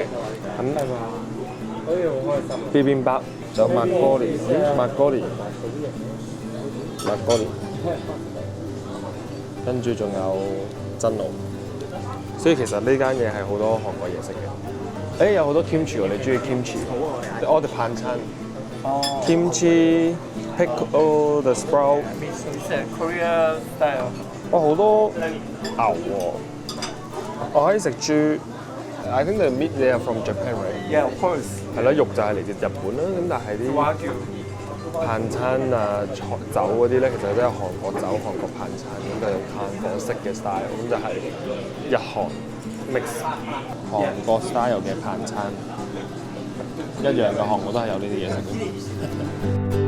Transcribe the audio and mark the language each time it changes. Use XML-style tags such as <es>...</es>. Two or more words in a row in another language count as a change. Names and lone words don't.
<yue>咁bibimbap，仲有麥哥利，跟住仲有真露。所以其實呢間嘢係好多韓國嘢食嘅。有好多 kimchi 喎，你中意 kimchi？我哋盤餐。</yue> <en>kimchi pickle the sprout。 Korea style。</en> <yue>好多牛喎，我可以食豬。</yue> <en>I think the meat they are from Japan, right? Yeah, of course.</en> <yue>係啦，肉就係嚟自日本啦。咁但係啲盤餐啊、酒嗰啲咧，其實都有韓國酒、韓國盤餐，咁就用炭火式嘅 style，咁就係日韓 mix 韓國 style 嘅盤餐，一樣嘅韓國都係有呢啲嘢食嘅。</yue>